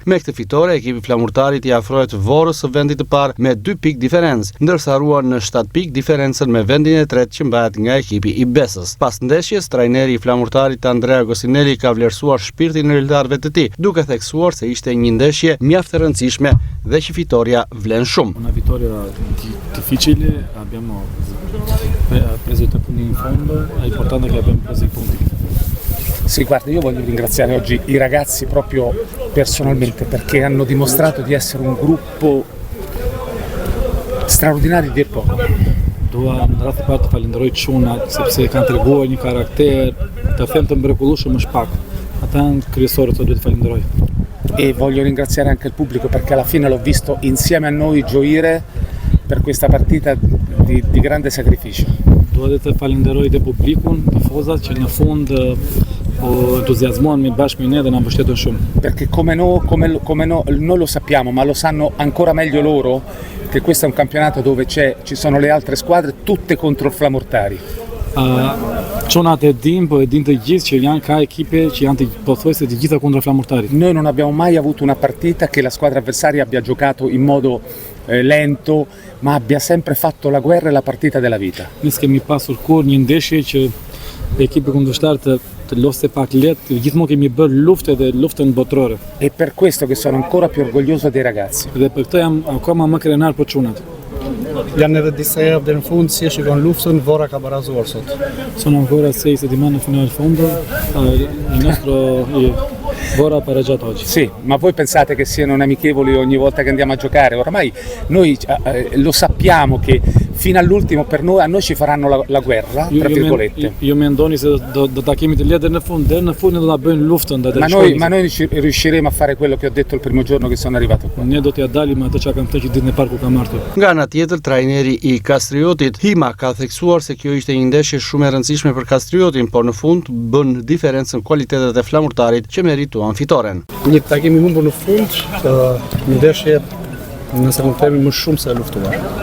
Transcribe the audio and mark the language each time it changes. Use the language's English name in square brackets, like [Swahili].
[Albanian] Me këtë fitore ekipi flamurtarit i afrohet Vorrës së vendit të parë me 2 pikë diferencë, ndërsa ruan në 7 pikë diferencën me vendin e tretë që mbahet nga ekipi i Besës. Pas ndeshjes, trajneri i flamurtarit Andrea Gostinelli ka vlerësuar shpirtin e lojtarëve të tij, duke theksuar se ishte një ndeshje mjaft e rëndësishme dhe që fitoria vlen shumë. [Italian] Una vittoria difficile, abbiamo preso i 3 punti in fondo, è importante che abbiamo preso i punti. Sì, guarda, io voglio ringraziare oggi i ragazzi proprio personalmente perché hanno dimostrato di essere un gruppo straordinario dir poco. [Albanian] Dua në radhë parë të falenderoj çunat sepse kanë treguar një karakter, të them të mrekullueshëm më shpak. Ata janë kryesorët që duhet të falenderoj. [Italian] E voglio ringraziare anche il pubblico perché alla fine l'ho visto insieme a noi gioire per questa partita di grande sacrificio. [Albanian] Dua të falenderoj dhe publikun, tifozat që në fund po entuziazmuan me bashkë me ne dhe na mbështetën shumë. [Italian] Perché come noi lo sappiamo, ma lo sanno ancora meglio loro, che questo è un campionato dove ci sono le altre squadre tutte contro il Flamurtari. [Albanian] Çonat e din, po e din të gjithë që janë ka ekipe që janë pothuajse të gjitha kundra Flamurtarit. [Italian] Noi non abbiamo mai avuto una partita che la squadra avversaria abbia giocato in modo lento, ma abbia sempre fatto la guerra e la partita della vita. [Albanian] Ne s'kemi pasur kur një ndeshje që ekipi kundërshtar të lofte pak lehtë, gjithmonë kemi bërë lufte dhe luftën botërore. [Italian] E per questo che sono ancora più orgoglioso dei ragazzi. [Albanian] Dhe për këtë jam akoma më krenar për çunat. Janë edhe disa herë deri në fund si e shikon luftën, Vorra ka barazuar sot. [Italian] Sono ancora 6 settimane fino al fondo, il nostro Vorra ha pareggiato oggi. Sì, ma voi pensate che siano amichevoli ogni volta che andiamo a giocare? Ormai noi lo sappiamo che fino all'ultimo per noi, a noi ci faranno la guerra, tra virgolette. [Albanian] Io mendoni se do ta kemi të lehtë deri në fund do ta bëjnë luftën [Italian] ma noi riusciremo a fare quello che ho detto il primo giorno che sono arrivato qua. [Albanian] Ne do t'ja dalim atë çka kam thënë ditën e parë ku kam marrë. Nga ana tjetër, trajneri i Kastriotit, Hima, ka theksuar se kjo ishte një ndeshje shumë e rëndësishme për Kastriotin, por në fund bën diferencën kualitetet e Flamurtarit që merituan fitoren. Një takim i humbur në fund, një ndeshje nëse mund të themi më shumë se e luftuar.